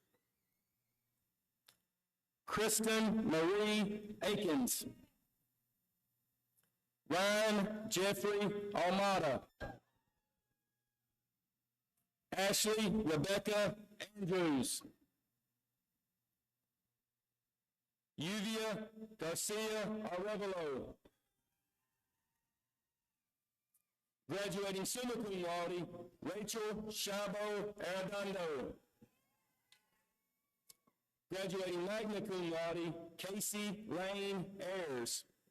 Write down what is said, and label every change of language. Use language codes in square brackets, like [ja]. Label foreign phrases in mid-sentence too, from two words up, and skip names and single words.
[en] Kristen Marie Akins. Ryan Jeffrey Almada. Ashley Rebecca Andrews. Yuvia Garcia Arevalo. Graduating [la] summa cum laude, [en] Rachel Shabo Arredondo. Graduating [la] magna cum laude, [en] Casey Lane Ayers.